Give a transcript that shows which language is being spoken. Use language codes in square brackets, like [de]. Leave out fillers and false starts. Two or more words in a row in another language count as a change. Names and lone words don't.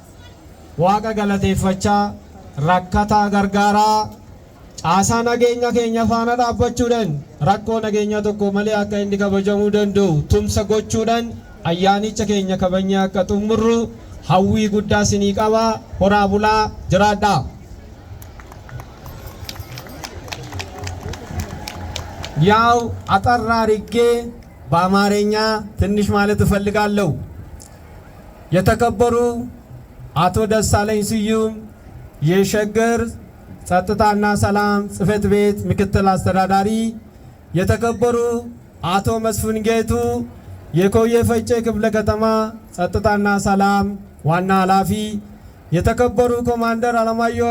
[om] waaqa galateeffachaa rakkataa gargaaraa caasaa nageenya keenya faana dhaabbachuudhaan rakkoo nageenya tokko malee akka inni kabajamuu danda'u tumsa gochuudhaan ayyaanicha keenya kabajnee akka xumurru hawwii guddaa sinii qabaa. Horaa bulaa jiraadhaa. [am] ያው አጠር አድርጌ በአማርኛ ትንሽ ማለት እፈልጋለሁ። የተከበሩ አቶ ደሳለኝ ስዩም የሸገር ጸጥታና ሰላም ጽሕፈት ቤት ምክትል አስተዳዳሪ፣ የተከበሩ አቶ መስፍን ጌቱ የኮዬ ፈጬ ክፍለ ከተማ ጸጥታና ሰላም ዋና ኃላፊ፣ የተከበሩ ኮማንደር አለማየሁ